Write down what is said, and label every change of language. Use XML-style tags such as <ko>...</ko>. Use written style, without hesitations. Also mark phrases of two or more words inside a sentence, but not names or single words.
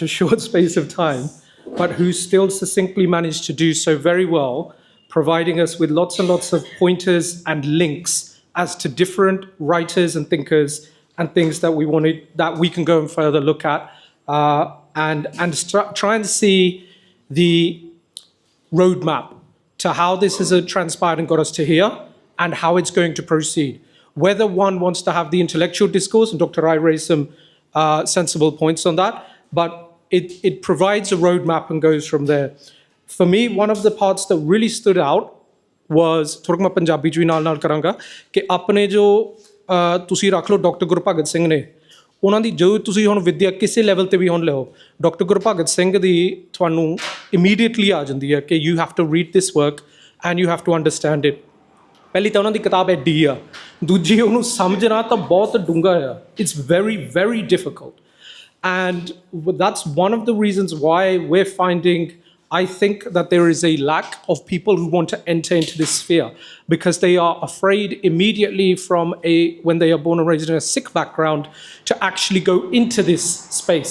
<en>a short space of time, but who still succinctly managed to do so very well, providing us with lots and lots of pointers and links as to different writers and thinkers and things that we can go and further look at and try and see the roadmap to how this has transpired and got us to here, and how it's going to proceed. Whether one wants to have the intellectual discourse, and Dr. Rai raised some sensible points on that, but it provides a roadmap and goes from there. For me, one of the parts that really stood out was,</en> <pa>ਥੋੜ੍ਹਾ ਮੈਂ ਪੰਜਾਬੀ ਜੀ ਨਾਲ ਕਰਾਂਗਾ ਕਿ ਆਪਣੇ ਜੋ ਤੁਸੀਂ ਰੱਖ ਲੋ ਡਾਕਟਰ ਗੁਰਭਗਤ ਸਿੰਘ ਨੇ ਉਹਨਾਂ ਦੀ ਜੋ ਤੁਸੀਂ ਹੁਣ ਵਿੱਦਿਆ ਕਿਸੇ ਲੈਵਲ ਤੇ ਵੀ ਹੁਣ ਲਿਓ, ਡਾਕਟਰ ਗੁਰਭਗਤ ਸਿੰਘ ਦੀ ਤੁਹਾਨੂੰ ਇਮੀਡੀਏਟਲੀ ਆ ਜਾਂਦੀ ਹੈ ਕਿ</pa> <en>you have to read this work and you have to understand it.</en> <pa>ਪਹਿਲੀ ਤਾਂ ਉਹਨਾਂ ਦੀ ਕਿਤਾਬ ਐਡੀ ਆ, ਦੂਜੀ ਉਹਨੂੰ ਸਮਝਣਾ ਤਾਂ ਬਹੁਤ ਡੂੰਘਾ ਆ।</pa> <en>it's very very difficult, and that's one of the reasons why we're finding, I think, that there is a lack of people who want to enter into this sphere, because they are afraid immediately when they are born and raised in a Sikh background, to actually go into this space.</en>